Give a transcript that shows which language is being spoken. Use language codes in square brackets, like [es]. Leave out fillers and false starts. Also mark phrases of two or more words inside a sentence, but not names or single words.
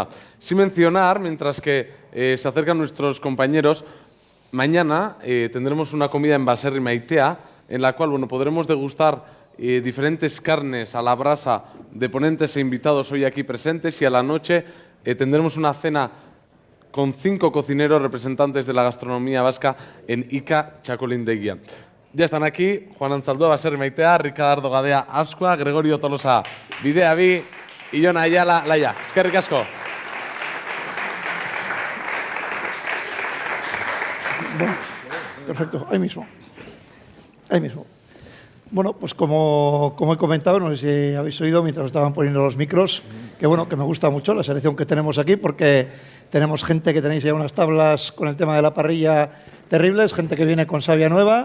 [es] Sin mencionar, mientras que se acercan nuestros compañeros, mañana tendremos una comida en Baserri Maitea, en la cual podremos degustar diferentes carnes a la brasa de ponentes e invitados hoy aquí presentes, y a la noche tendremos una cena con 5 cocineros representantes de la gastronomía vasca en Ica Txakolindegia. Ya están aquí Juan Zaldúa Baserri Maitea, Ricardo Gadea Ascua, Gregorio Tolosa Bidea Bi y Jon Ayala Laya. [eu] Eskerrik asko. [es] Bueno, perfecto, ahí mismo. Bueno, pues como he comentado, no sé si habéis oído mientras estaban poniendo los micros, que me gusta mucho la selección que tenemos aquí, porque tenemos gente que tenéis ya unas tablas con el tema de la parrilla terribles, gente que viene con savia nueva.